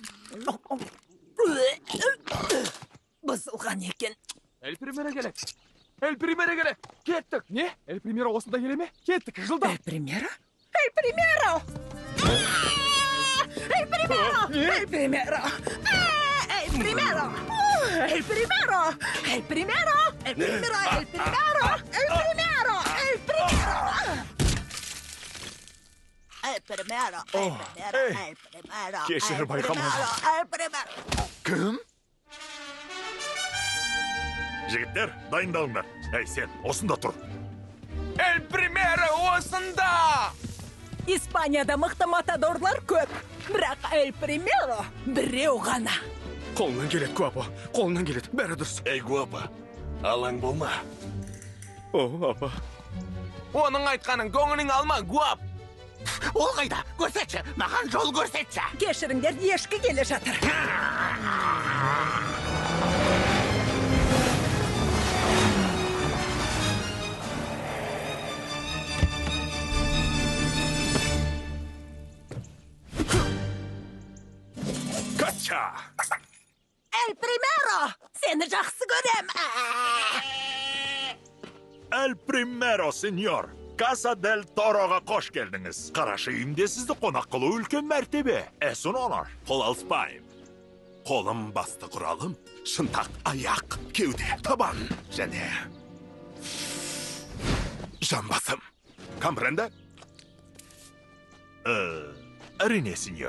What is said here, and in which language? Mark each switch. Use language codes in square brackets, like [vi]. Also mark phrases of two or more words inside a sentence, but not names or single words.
[kk] Бұзылған екен. [es] El primero [kk] келе. [es] El primero [kk] келе. Кеттік. Не? [es] El primero [kk] осында келе ме? Кеттік. Жылда. [es] El primero? El primero! El primero! El primero! El primero! El primero! El primero! El primero! El primero! El primero! El primero! El primero! El primero! [kk] Кешір байқамады. [es] El primero! [kk] Кім? Жігіттер, дайындалыңдар. Әй, сен, осында тұр. [es] El primero осында! [kk] Испанияда мықты матадорлар көп, бірақ [es] el primero [kk] біреу ғана. Қолынан келеді, Гуапо. Қолынан келеді. Бәрі дұрыс. Әй, Гуапо, алаң болма. О, апа. Оның айтқанын көңілің алма, Гуап. Ол қайда? Көрсетші, маған жол көрсетші. Кешіріңдер, ешкі келе жатыр. Кача! [es] El primero! [kk] Сені жақсы көрем. [es] El primero, senyor. [kk] Casa del Toro'ға қош келдіңіз. Қарашы үйімде сізді қонақ қылу үлкен мәртебе. Әсін онар, қол алыспайым. Қолым басты құралым, шынтақ аяқ, кеуде, табан, және жамбасым. Компренде? Әрине, сеньор.